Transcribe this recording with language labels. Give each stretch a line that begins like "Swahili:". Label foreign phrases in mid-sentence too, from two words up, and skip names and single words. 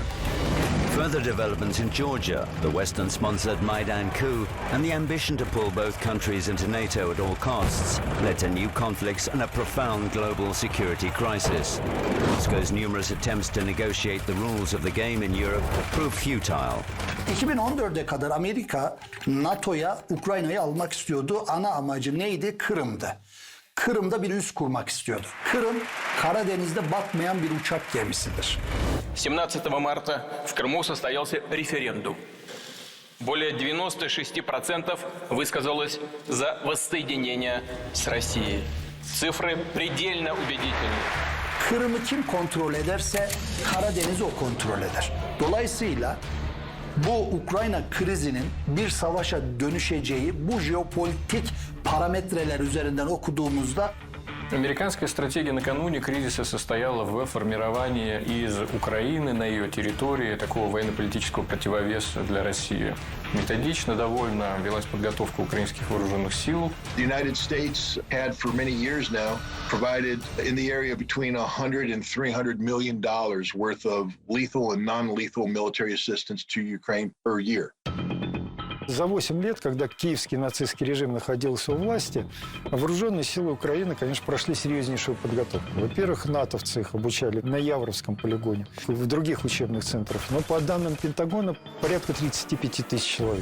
English: Further developments in Georgia, the Western-sponsored Maidan coup, and the ambition to pull both countries into NATO at all costs led to new conflicts and a profound global security crisis. Moscow's numerous attempts to negotiate the rules of the game in Europe proved futile.
Turkish: 2014'e kadar Amerika NATO'ya Ukrayna'yı almak istiyordu. Ana amacı neydi? Kırım'dı. Kırım'da bir üs kurmak istiyordu. Kırım, Karadeniz'de batmayan bir uçak gemisidir.
Russian: 17 марта в Крыму состоялся референдум. Более 96% высказалось за воссоединение с Россией. Цифры предельно убедительны.
Turkish: Kırım'ı kim kontrol ederse Karadeniz'i o kontrol eder. Dolayısıyla bu Ukrayna krizinin bir savaşa dönüşeceği bu jeopolitik parametreler üzerinden okuduğumuzda
Russian: Американская стратегия накануне кризиса состояла в формировании из Украины на ее территории такого военно-политического противовеса для России. Методично довольно велась подготовка украинских вооруженных сил.
English: The United States had for many years now provided in the area between $100 and $300 million worth of lethal and non-lethal military assistance to Ukraine per year.
Russian: За 8 лет, когда киевский нацистский режим находился у власти, вооруженные силы Украины, конечно, прошли серьезнейшую подготовку. Во-первых, натовцы их обучали на Явровском полигоне, в других учебных центрах. Но по данным Пентагона, порядка 35 тысяч человек.